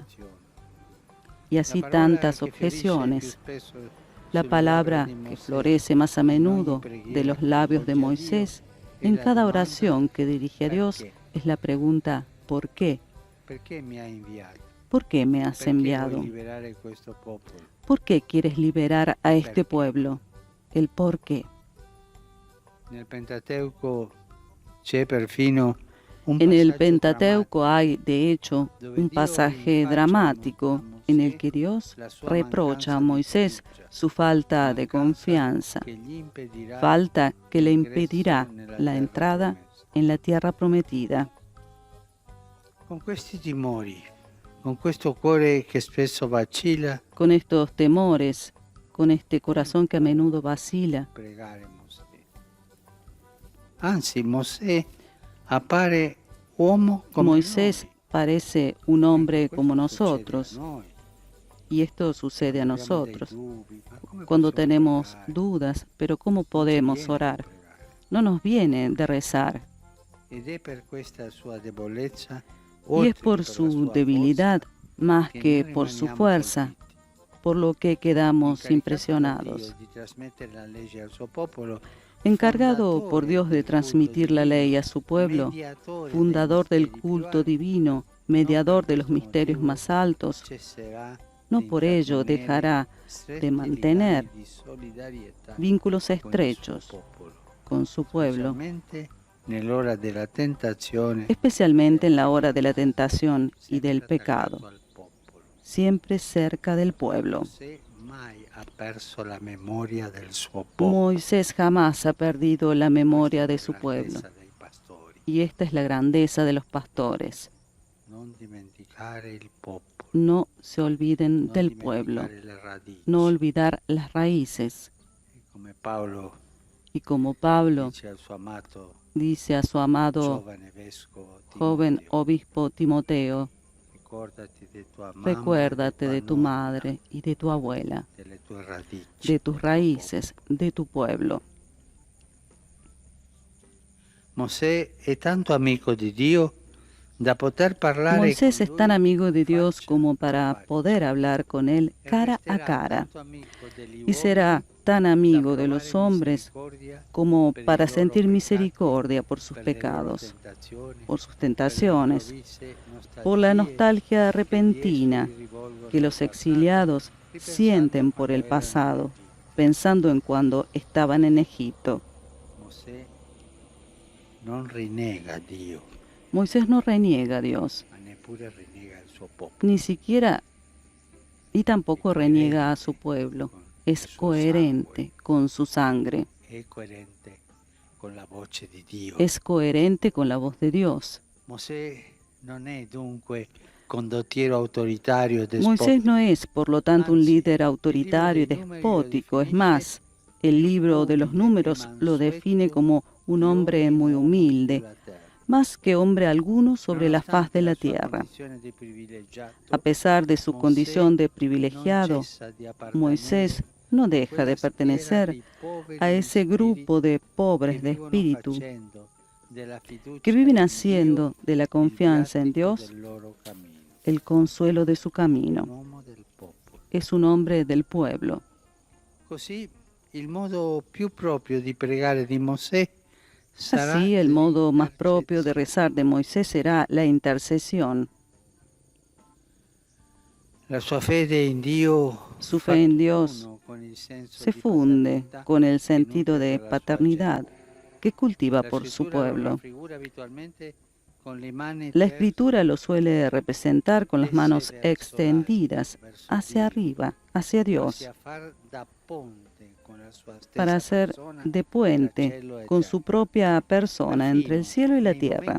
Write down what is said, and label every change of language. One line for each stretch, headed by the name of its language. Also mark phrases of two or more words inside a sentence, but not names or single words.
Spanish: Y así tantas objeciones. La palabra que florece más a menudo de los labios de Moisés en cada oración que dirige a Dios es la pregunta ¿por qué? ¿por qué me has
Italian: Perché
Spanish: enviado?
Italian: vuoi liberare questo popolo?
Spanish: ¿Por qué quieres liberar a este pueblo? El por qué.
Italian: Nel Pentateuco c'è perfino un
Spanish: En el
Italian: passaggio
Spanish: Pentateuco hay, de hecho, un pasaje dramático en el que Dios reprocha a Moisés su falta de confianza,
Italian: che gli impedirà
Spanish: falta que le impedirá la entrada en la tierra prometida.
Italian: con questi timori, con questo cuore che spesso vacilla,
Spanish: Con estos temores, con este corazón que a menudo vacila,
Italian: pregare Mosè. Anzi, Mosè appare uomo come
Spanish: Moisés parece un hombre como nosotros, y esto sucede a nosotros. Cuando tenemos dudas, pero ¿cómo podemos orar? No nos viene de rezar.
Italian: ed è per questa sua debolezza,
Spanish: Y es por su debilidad, más que por su fuerza, por lo que quedamos impresionados.
Italian: di trasmettere la legge al suo popolo,
Spanish: Encargado por Dios de transmitir la ley a su pueblo, fundador del culto divino, mediador de los misterios más altos, no por ello dejará de mantener vínculos estrechos con su pueblo,
Italian: nell'ora della tentazione,
Spanish: especialmente en la hora de la tentación y del pecado, siempre cerca del pueblo.
Italian: mai ha perso la memoria del suo popolo.
Spanish: Moisés jamás ha perdido la memoria de su pueblo, y esta es la grandeza de los pastores.
Italian: Non dimenticare il popolo,
Spanish: No se olviden del pueblo,
Italian: dimenticare le radici.
Spanish: no olvidar las raíces.
Italian: Come Paolo
Spanish: Y como Pablo
Italian: dice al suo amato
Spanish: dice a su amado
Italian: giovane vescovo
Spanish: joven obispo Timoteo,
Italian: ricordati di tua mamma,
Spanish: recuérdate de tu
Italian: nonna,
Spanish: madre y de tu abuela,
Italian: delle tue radici,
Spanish: de tus raíces, de tu pueblo.
Italian: Mosè è tanto amico di Dio da poter parlare
Spanish: Moisés
Italian: con
Spanish: es tan
Italian: lui
Spanish: amigo de Dios
Italian: faccia
Spanish: como
Italian: a
Spanish: para
Italian: faccia.
Spanish: poder hablar con Él
Italian: E
Spanish: cara a
Italian: resterà
Spanish: cara,
Italian: tanto amico degli
Spanish: y será
Italian: uomini
Spanish: tan
Italian: da
Spanish: amigo de
Italian: provare
Spanish: los hombres
Italian: misericordia
Spanish: como
Italian: per i
Spanish: para
Italian: loro
Spanish: sentir
Italian: peccati,
Spanish: misericordia por sus
Italian: per le loro
Spanish: pecados,
Italian: tentazioni,
Spanish: por sus
Italian: per le
Spanish: tentaciones,
Italian: improvvise
Spanish: por la
Italian: nostalgie
Spanish: nostalgia
Italian: che gli
Spanish: repentina
Italian: esuli rivolgono
Spanish: que
Italian: al
Spanish: los
Italian: passato,
Spanish: exiliados
Italian: ripensando
Spanish: sienten por
Italian: quando
Spanish: el
Italian: erano in
Spanish: pasado,
Italian: Egitto.
Spanish: pensando en cuando estaban en Egipto.
Italian: Mosè non rinnega a Dio,
Spanish: Moisés no reniega a Dios,
Italian: ma neppure rinnega il suo popolo.
Spanish: ni siquiera y tampoco reniega a su pueblo. Es coherente con su sangre,
Italian: È coerente con la voce di Dio.
Spanish: es coherente con la voz de Dios.
Italian: Mosè non è dunque condottiero autoritario e
Spanish: Moisés
Italian: despotico.
Spanish: no es, por lo tanto, un líder autoritario y despótico. Es más, el libro de los números lo define como un hombre muy humilde, más que hombre alguno sobre la faz de la tierra. A pesar de su condición de privilegiado, Moisés no deja de pertenecer a ese grupo de pobres de espíritu que viven haciendo de la confianza en Dios el consuelo de su camino. Es un hombre del pueblo.
Italian: Così il modo più proprio di pregare di Mosè sarà
Spanish: Así, el modo más propio de rezar de Moisés será la intercesión.
Italian: la sua fede in Dio.
Spanish: Su fe en Dios se funde con el sentido de paternidad que cultiva por su pueblo. La escritura lo suele representar con las manos extendidas hacia arriba, hacia Dios, para hacer de puente con su propia persona entre el cielo y la tierra.